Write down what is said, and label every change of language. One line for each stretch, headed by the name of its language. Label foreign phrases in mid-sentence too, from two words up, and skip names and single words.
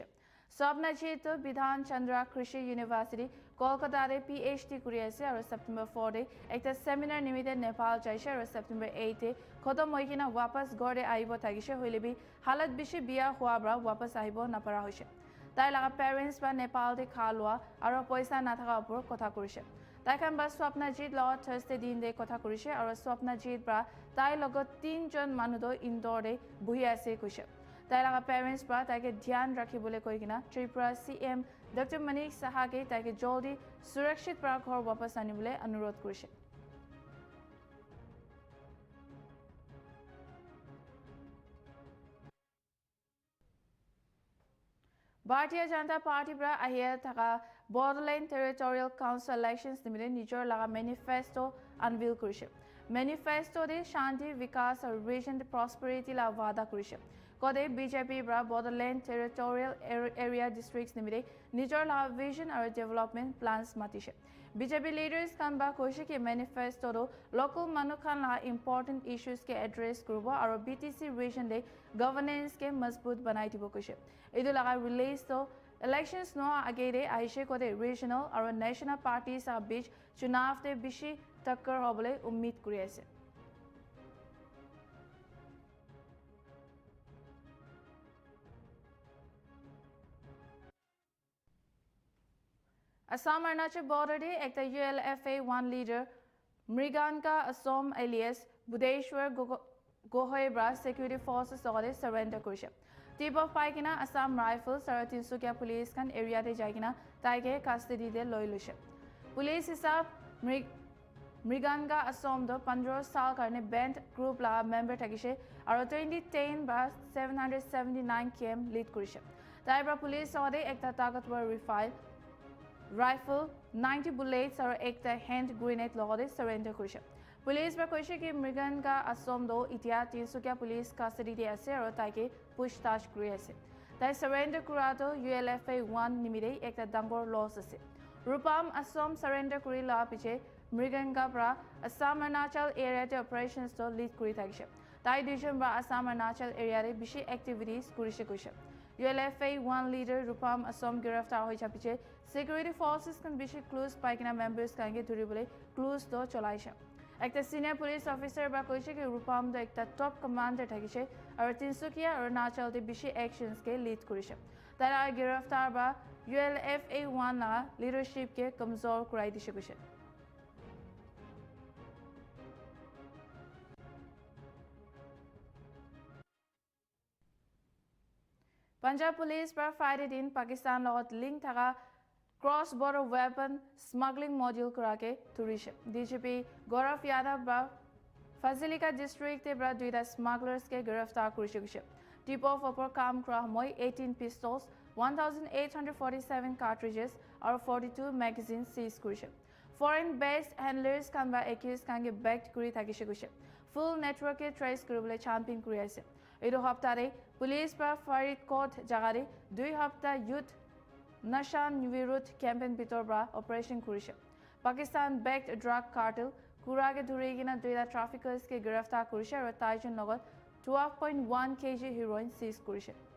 Naga Pidgin: Swapnachi to Bidhan Chandra Krishi University Kolkata de PhD kuri ase aru September 4 de ekta seminar nimide Nepal jaise aru September 8 de khodam hoikina wapas gorde aibo thagise hoilebi halat bishi biya hua bra wapas aibo napara hoise. Tai laga parents ba Nepal de khalwa aru paisa nathaka opor kotha korise. Taikan ba Swapnajit law Thursday din de kotha korise aru Swapnajit bra tai logot 3 jon manudo indoor de buhi ase koise. Tai laga parents bra taike dhyan rakhibole koigina Tripura CM Dr. Manik Saha ke taike joldi surakshit pra ghor wapas anibole anurodh korise. Bharatiya Janata Party bra ahia thaka Borderland Territorial Council elections nimide nijor laga
English: manifesto unveil
Naga Pidgin: korise. Manifesto de Shanti Vikas aru
English: region prosperity
Naga Pidgin: la wada korise. Kode BJP bra Borderland Territorial Area Districts nimide nijor laga vision aru
English: development plans
Naga Pidgin: matise. BJP leaders kan ba koise ki manifesto do local manukhan la
English: important issues
Naga Pidgin: ke address kurbo aru BTC region de governance ke mazboot banai dibo koise. Edu laga release to elections no agere aishe kode regional aru
English: national parties
Naga Pidgin: a beach chunav te bishi takkar hobole ummid kuri ase. Assam Arunachal border de ekta ULFA 1 leader Mriganka Assam alias Budeshwar Gohoebra
English: security forces
Naga Pidgin: sogade surrender korise.
English: Tip of
Naga Pidgin: paikina Assam Rifles aru Tinsukia police kan area de jaigina taike custody de loi luise. Police hisab Mriganga Assam do 15 saal karne band group la member thakise aru 2010 ba 779 km lead korise. Taibra police sogade ekta tagatwar rifle 90 bullets aru ekta
English: hand grenade
Naga Pidgin: logade surrender korise. Police ba koise ki Mriganga Assam do itia Tinsukia
English: police custody
Naga Pidgin: de ase aru taike pushtash kuri ase. Tai surrender kurato ULFA 1 nimide ekta dangor loss ase. Rupam Assam surrender kuri la piche Mriganga bra Assam Arunachal area de operations to lead kuri thakise. Tai division bra Assam Arunachal area de bishi activities kurise koise. ULFA 1 leader Rupam Assam giraftar hoi chapiche
English: security forces
Naga Pidgin: kan bishi clues paikina members kange duribole clues to cholaise. Ekta
English: senior police officer
Naga Pidgin: ba koise ki Rupam do ekta
English: top commander
Naga Pidgin: thakise aru Tinsukia Arunachal de bishi actions ke lead korise. Tara giraftar ba ULFA 1 la leadership ke kamzor kurai dishe koise. Punjab police bra Friday din Pakistan logot link thaga
English: cross border weapon smuggling module
Naga Pidgin: kurake turishe. DGP Gaurav Yadav bra Fazilika district te bra duida smugglers ke giraftar kurishe koise.
English: Tip off
Naga Pidgin: upor kam kura moi 18 pistols 1847 cartridges or 42
English: magazines seized
Naga Pidgin: kurishe.
English: Foreign based handlers
Naga Pidgin: kan ba accused kange backed kuri thakise koise. ফুল নেটৱৰ্কে ট্ৰেচ কৰিবলৈ ছানবিন কৰি আছে এইটো সপ্তাহতে পুলিচ পৰা ফাৰিদকোট জাগাৰে 2 সপ্তাহ ইউথ নশান বিৰুদ্ধ কেম্পেইন ভিতৰ পৰা অপাৰেশ্যন কৰিছে
English: Pakistan backed drug cartel
Naga Pidgin: কুৰাকে ধৰি কিনা 2টা ট্ৰাফিকাৰ্ছকে গ্ৰেপ্তাৰ কৰিছে আৰু তাইজন লগত 12.1 kg হেৰোইন সিজ কৰিছে